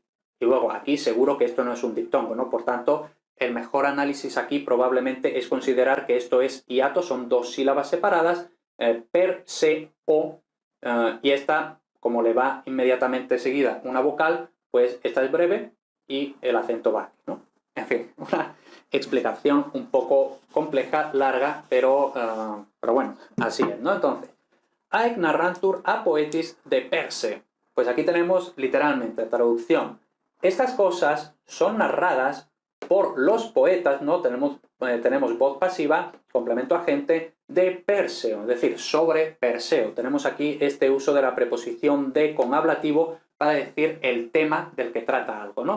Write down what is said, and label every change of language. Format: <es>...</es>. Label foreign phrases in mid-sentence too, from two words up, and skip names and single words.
<es>Y luego aquí seguro que esto no es un diptongo, ¿no? Por tanto, el mejor análisis aquí probablemente es considerar que esto es hiato, son dos sílabas separadas, per, se, o, y esta, como le va inmediatamente seguida una vocal, pues esta es breve y el acento va aquí, ¿no? En fin, una explicación un poco compleja, larga, pero bueno, así es, ¿no? Entonces,</es> <la>Haec narrantur a poetis de Perseo.</la> <es>Pues aquí tenemos literalmente traducción. Estas cosas son narradas por los poetas, ¿no? Tenemos voz pasiva, complemento agente, de Perseo, es decir, sobre Perseo. Tenemos aquí este uso de la preposición de con ablativo para decir el tema del que trata algo, ¿no?</es>